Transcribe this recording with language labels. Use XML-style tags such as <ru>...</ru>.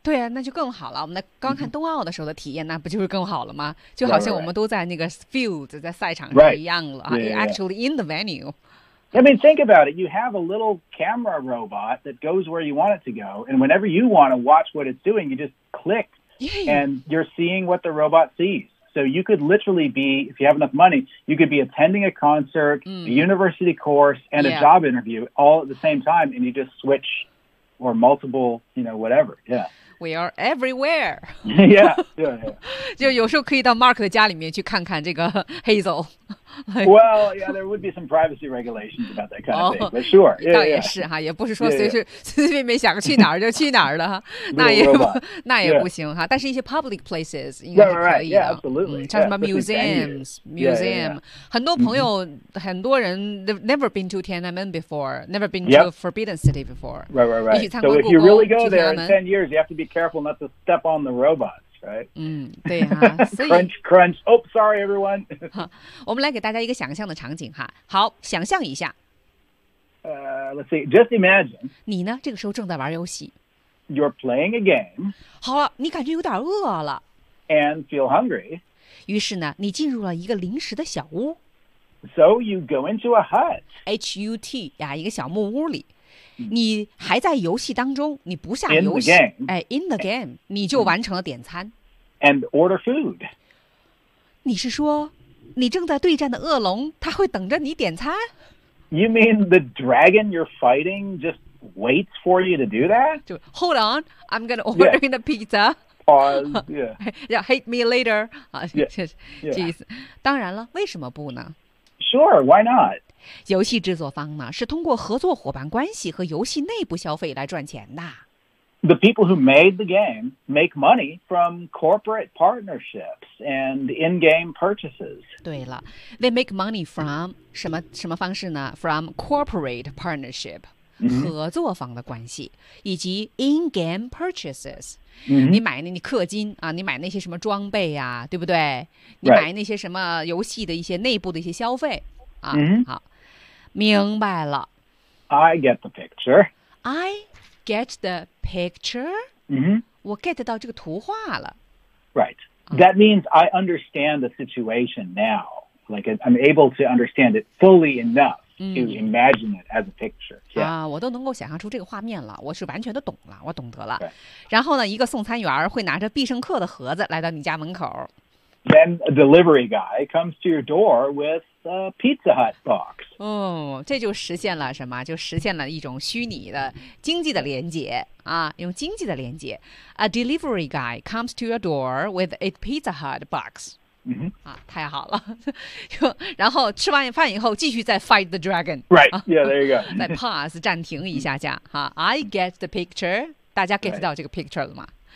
<zh>对啊那就更好了我们刚看冬奥的时候的体验、mm-hmm. 那不就是更好了吗就好像我们都在那个 field 在赛场上一样了、</zh> <en>right. yeah, yeah. Actually in the venue. I mean, think about it. You have a little camera robot that goes where you want it to go. And whenever you want to watch what it's doing, you just click. Yeah. And you're seeing what the robot sees. So you could literally be, if you have enough money, you could be attending a concert, a university course, and a job interview all at the same time. And you just switch or multiple, you know, whatever. Yeah. We are everywhere. Yeah.</en> <zh>就有时候可以到 Mark 的家里面去看看这个 Hazel.</zh> <en>Well, yeah, there would be some privacy regulations about that kind of thing, but sure. Yeah,</en> <zh>倒也是哈，也不是说随时随随便便想去哪儿就去哪儿的，那也不行哈。但是一些</zh> <en>public places</en> <zh>应该是可以的。</zh> <en>Yeah, absolutely.</en> <zh>像什么</zh> <en>museum,</en> <zh>很多朋友很多人</zh> <en>never been to Tiananmen before, never been to Forbidden City before. Right. So if you really go there in 10 years, you have to be careful not to step on the robots. Right.</en> <zh>嗯，对啊。</zh> <en>crunch, crunch. Oh, sorry, everyone.</en> <zh>我们来给大家一个想象的场景哈。好，想象一下。</zh> <en>Let's see. Just imagine.</en> <zh>你呢？这个时候正在玩游戏。</zh> <en>You're playing a game.</en> <zh>好了，你感觉有点饿了。</zh> <en>And feel hungry.</en> <zh>于是呢，你进入了一个临时的小屋。 So you go into a hut. H-U-T 呀，一个小木屋里。你还在游戏当中，你不下游戏，</zh> <en>in the game,</en> <zh>哎 ，</zh> <en>in the game，</en> <zh>你就完成了点餐</zh> <en>，and order food。</en> <zh>你是说，你正在对战的恶龙，他会等着你点餐</zh> <en>？You mean the dragon you're fighting just waits for you to do that？就 hold on， I'm gonna order in a pizza。 Pause， yeah， hate me later 啊，</en> <zh>确实，意思。当然了，为什么不呢</zh> <en>？Sure， why not？</en> <zh>游戏制作方呢是通过合作伙伴关系和游戏内部消费来赚钱的。</zh> <en>The people who made the game make money from corporate partnerships and in-game purchases.</en> <zh>对了</zh> <en>，they make money from</en> <zh>什么什么方式呢</zh> <en>？From corporate partnership、 mm-hmm.</en> <zh>合作方的关系以及</zh> <en>in-game purchases、 mm-hmm.</en> <zh>你买那你氪金啊，你买那些什么装备呀、啊，对不对？你买那些什么游戏的一些内部的一些消费。 Mm-hmm. 好，明白了。</zh> <en>I get the picture. I get the picture. Mm-hmm.</en> <zh>我 get 到这个图画了。</zh> <en>Right. That means I understand the situation now. Like I'm able to understand it fully enough to imagine it as a picture. Yeah.</en> <zh>啊，我都能够想象出这个画面了。我是完全的懂了，我懂得了。</zh> <en>Right.</en> <zh>然后呢，一个送餐员会拿着必胜客的盒子来到你家门口。</zh> <en>Then a delivery guy comes to your door with a Pizza Hut box.</en> <zh>哦，这就实现了什么？就实现了一种虚拟的经济的连接啊，用经济的连接。</zh> <en>A delivery guy comes to your door with a Pizza Hut box. 嗯、mm-hmm.</en> <zh>啊，太好了。然后吃完饭以后，继续再</zh> <en>fight the dragon. Right. Yeah. There you go.</en> <zh>再 pause 暂停一下下哈、啊。</zh> <en>I get the picture.</en> <zh>大家 get 到这个 picture 了吗？</zh>